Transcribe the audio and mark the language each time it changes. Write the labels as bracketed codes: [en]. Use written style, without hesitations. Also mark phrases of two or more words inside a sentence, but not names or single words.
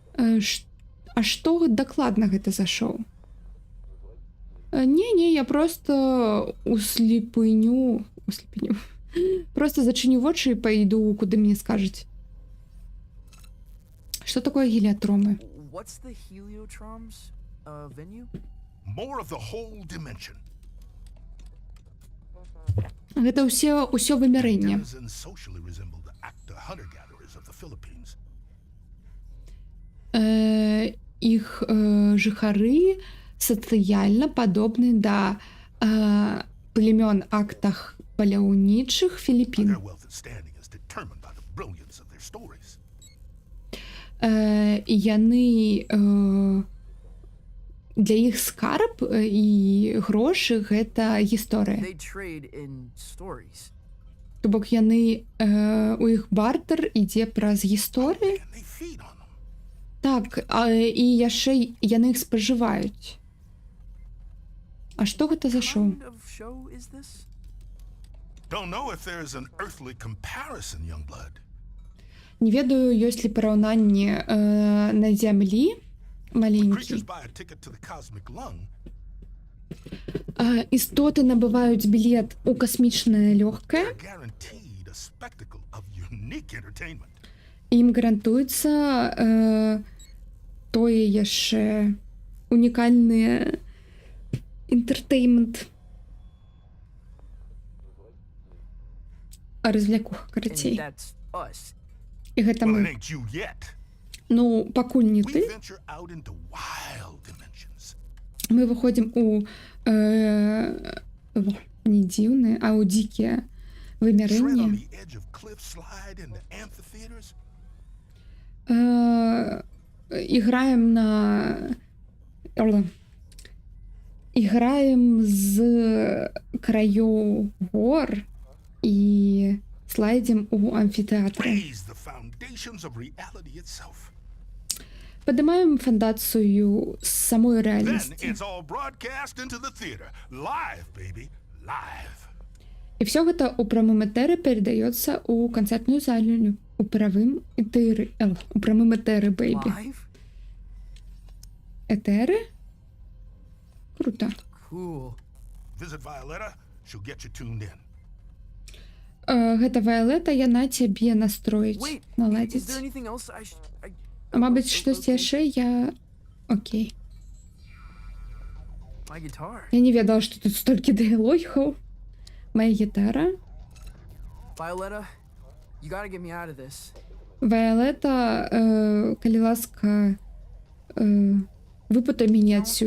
[be] А што дакладна гэта за шоу? Не, я просто услепеню. Просто зачыню вочы і пайду, куды мне скажуць. Што такое гелиотромы? [en] What's the Heliotroms venue? More of the whole dimension. [be] Гэта ўсё вымярэнне. [en] Denizens socially resemble the actor hunter-gatherers of the Philippines. [be] Іх жыхары сацыяльна падобны да племён актах паляўнічых Філіппін. [en] Their wealth and standing is determined by the brilliance of their stories. [be] Яны для іх скарб і грошы гэта гісторыя. [en] They trade in stories. [be] То бок яны у іх бартэр ідзе праз гісторыі. [en] And they feed on them. [be] Так, і яшчэ яны іх спажываюць. А што гэта за шоу? [en] What kind of show is this? Don't know if there's an earthly comparison, young blood. [be] Не ведаю, ёсць ли параўнанне на зямлі маленькі. [en] Creatures buy a ticket to the cosmic lung. [be] Істоты набываюць білет у касмічнае лёгкае. [en] They're guaranteed a spectacle of unique entertainment. [be] Ім гарантуецца тое яшчэ унікальны энтэртэймент. Развлекуха, карацей. [en] And that's us. [be] І гэта [en] Well, it [be] мы. [en] ain't you yet. [be] Ну, пакуль не [en] We [be] ты. [en] venture out into wild dimensions. [be] Мы выходзім у не дзіўныя, а ў дзікія [en] Tread on [be] вымярэнні. [en] the edge of cliff slide into amphitheaters. [be] Іграем з краёў гор і слайдзім у амфітэатры. [en] Raise the foundations of reality itself. [be] Падымаем фундацыю з самой [en] Then [be] рэальнасці. [en] it's all broadcast into the theater. Live, baby. Live. [be] І все гэта ў прамым этэры перадаецца ў канцэртную залю. У прамым этэры, бэйбі. [en] Live? [be] Этэры? Круто. [en] Cool. Visit Violetta. She'll get you tuned in. [be] Гэта Вайолета, яна цябе настроіць, [en] Wait, is [be] наладзіць. [en] there anything else [be] Мабыць, штосьці яшчэ я... Окей. [en] My guitar. [be] Я не ведала, што тут столькі дыялогаў. [uk] Моя гітара. [en] Violetta, you gotta get me out of this. [be] Вайолета, калі ласка, выпутай мяне адсюль.